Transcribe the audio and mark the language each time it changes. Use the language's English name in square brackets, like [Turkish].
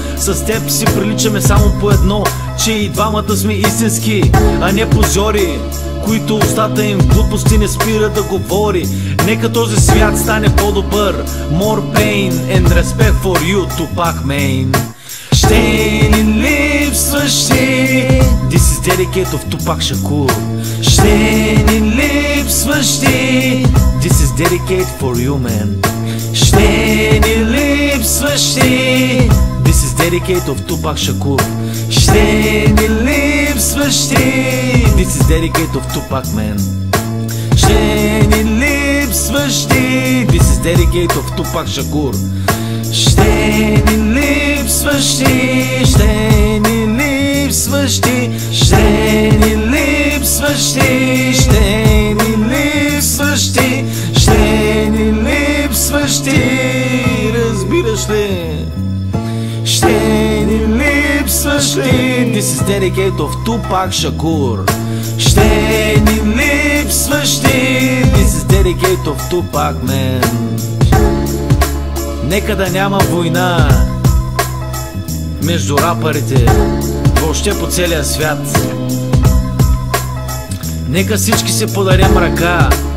[Bulgarian] С теб си приличаме само по едно, че и двамата сме истински, а не позори, които устата им глупости не спира да говори. Нека този свят стане по-добър. [English] More pain and respect for you, Tupac, man. [Bulgarian] Ще ни липсваш ти. [English] This is dedicated of Tupac Shakur. [Bulgarian] Ще ни липсваш ти. [English] This is dedicated for you, man. [Bulgarian] Ще ни липсваш ти. [English] This is dedicated of Tupac Shakur. [Bulgarian] Ще ни липсваш ти. [English] This is dedicated of Tupac, man. [Bulgarian] Ще ни липсваш ти. [English] This is dedicated of Tupac Shakur. [Bulgarian] Ще ни липсваш ти. Ще ни липсваш ти. Ще ни липсваш ти. Ще ни липсваш ти. Ще ни липсваш ти. Разбираш ли? Ще ни липсваш ли? [English] This is dedicated of Tupac Shakur. [Bulgarian] Ще ни липсваш ти. [English] This is dedicated of Tupac, man. [Bulgarian] Нека да няма война между рапърите въобще по целия свят. Нека всички се подарим ръка.